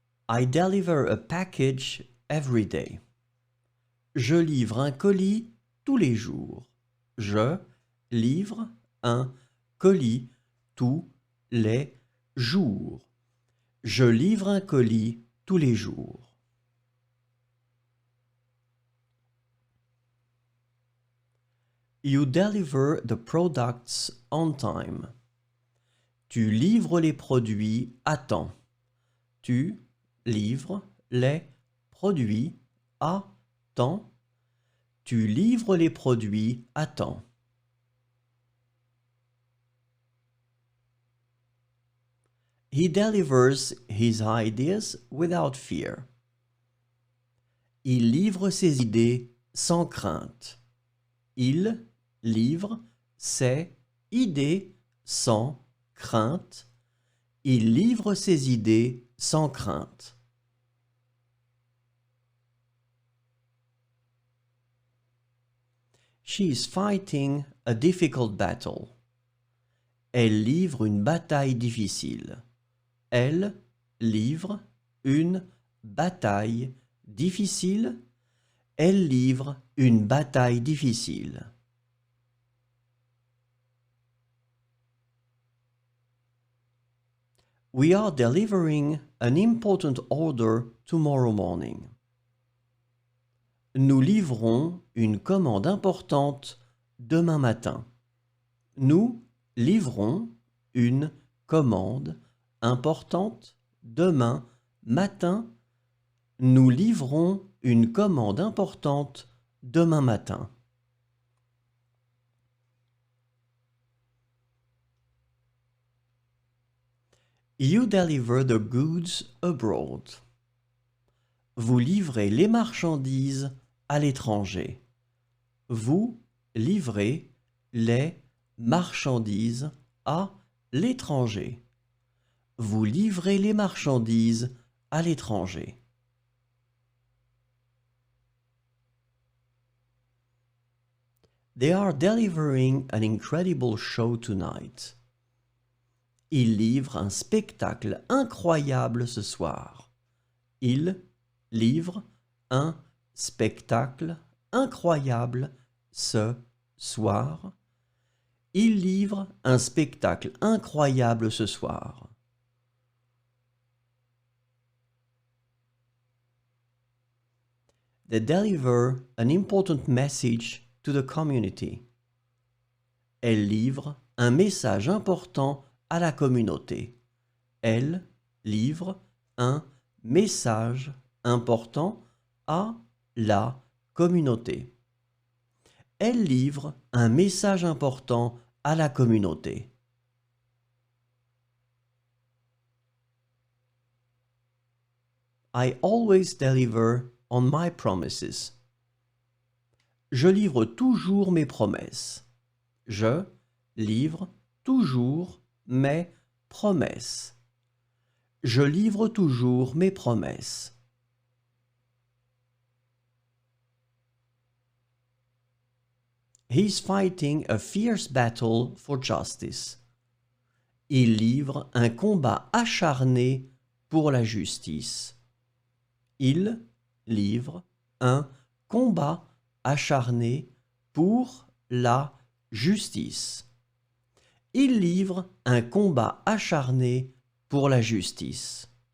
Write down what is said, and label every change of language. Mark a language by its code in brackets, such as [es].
[en] I deliver a package every day. [fr] Je livre un colis tous les jours. Je livre un colis tous les jours. Je livre un colis tous les jours. [en] You deliver the products on time. [fr] Tu livres les produits à temps. Tu livres les produits à temps. Tu livres les produits à temps. [en] He delivers his ideas without fear. [fr] Il livre ses idées sans crainte. Il livre ses idées sans crainte. Il livre ses idées sans crainte. [en] She is fighting a difficult battle. [fr] Elle livre une bataille difficile. Elle livre une bataille difficile. Elle livre une bataille difficile. [en] We are delivering an important order tomorrow morning. [fr] Nous livrons une commande importante demain matin. Nous livrons une commande importante demain matin. Nous livrons une commande importante demain matin. [en] You deliver the goods abroad. [fr] Vous livrez les marchandises à l'étranger. Vous livrez les marchandises à l'étranger. Vous livrez les marchandises à l'étranger. [en] They are delivering an incredible show tonight. [fr] Ils livrent un spectacle incroyable ce soir. Ils livrent un spectacle incroyable ce soir. Ils livrent un spectacle incroyable ce soir. [en] They deliver an important message to the community. [fr] Elle livre un message important à la communauté. Elle livre un message important à la communauté. Elle livre un message important à la communauté. [en] I always deliver on my promises. [fr] Je livre toujours mes promesses. Je livre toujours mes promesses. Je livre toujours mes promesses. [en] He's fighting a fierce battle for justice. [fr] Il livre un combat acharné pour la justice. Il livre un combat acharné pour la justice. Il livre un combat acharné pour la justice.